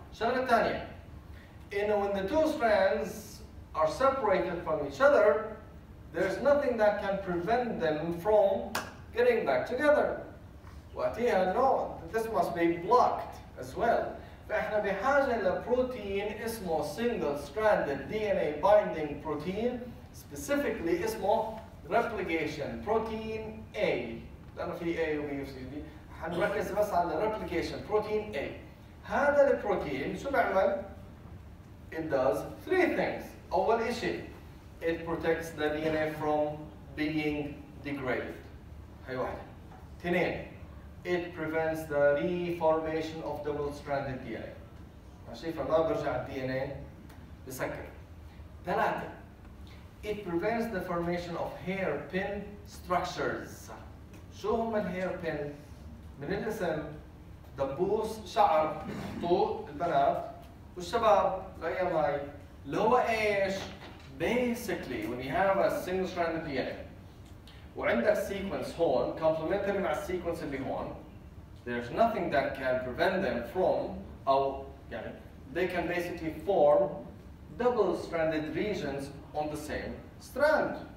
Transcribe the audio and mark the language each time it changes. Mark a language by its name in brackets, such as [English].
[Arabic] الشغلة الثانية إنه [English] when the two strands are separated from each other, there's nothing that can prevent them from getting back together. [Arabic] وقتها [English] no, this must be blocked as well. [Arabic] فإحنا بحاجة لبروتين اسمه [English] single stranded DNA binding protein, specifically [Arabic] اسمه [English] replication protein A. [Arabic] لأنه في A و B و C و D. حنركز بس على replication protein A. هذا البروتين شو بيعمل؟ [English] It does three things. [Arabic] أول إشي [English] it protects the DNA from being degraded. [Arabic] هاي واحدة. اثنين [English] it prevents the reformation of double-stranded DNA. [Arabic] ماشي فما برجع ال DNA بسكر. ثلاثة [English] it prevents the formation of hairpin structures. [Arabic] شو هم الhairpin؟ من الاسم دبوس شعر بيحطوه البنات والشباب الايام هاي اللي هو ايش؟ [English] Basically when you have a single stranded DNA [Arabic] وعندك [English] sequence هون complementary [Arabic] مع السيكونس اللي هون, [English] there's nothing that can prevent them from [Arabic] أو يعني [English] they can basically form double stranded regions on the same strand.